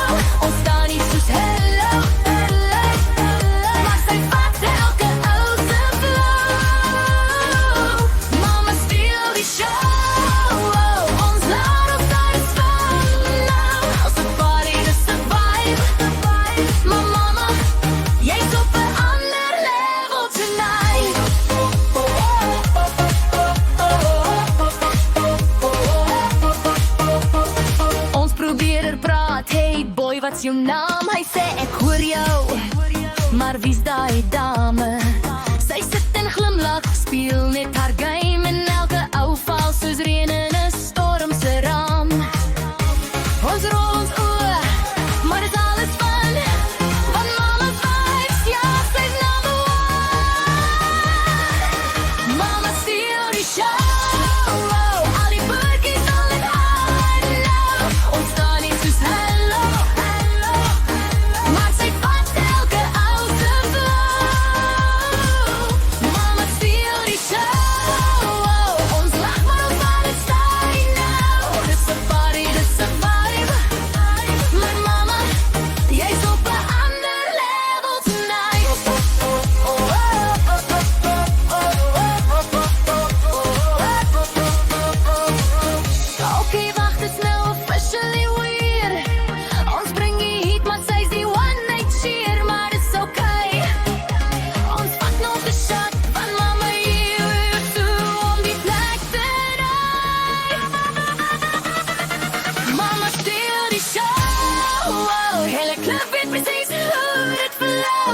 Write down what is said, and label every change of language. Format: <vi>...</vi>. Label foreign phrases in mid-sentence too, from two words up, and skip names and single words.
<af>Ons staan nie soos hello, maar sy vat elke ou se flow. Mama steal die show, ons laat op daai span nou. Als 'n party, dis 'n vibe. Maar mama, jy's op 'n ander level tonight. Ons probeer praat,</af> <en>hey boy,</en> <af>wat's jou naam? Hy sê ek hoor jou, maar wie's daai dame? Sy sit en glimlag, speel net haar game en elke ou val soos reën in 'n storm se raam. Ons rol ons oë, maar dit is alles van, want mama's vibes, ja, sy's</af> <en>number one.</en> <af>Mama steal die show, al die boertjies wil met haar nou. Ons staan nie soos hello, maar sy vat elke ou se flow. Mama steal die show, ons lag maar ons laat dit staan nou. Dis 'n party, dis 'n vibe. Maar mama, jy's op 'n ander level tonight. Okay, wag, dit is nou</af> <en>officially weird.</en> <af>Ons bring die heat, maar sy's die</af> <en>one night cheer,</en> <af>maar dis okay. Ons vat nog 'n shot van mama hier toe om die plek te ry. Mama steal die show, hele club weet presies hoe dit flow.</af>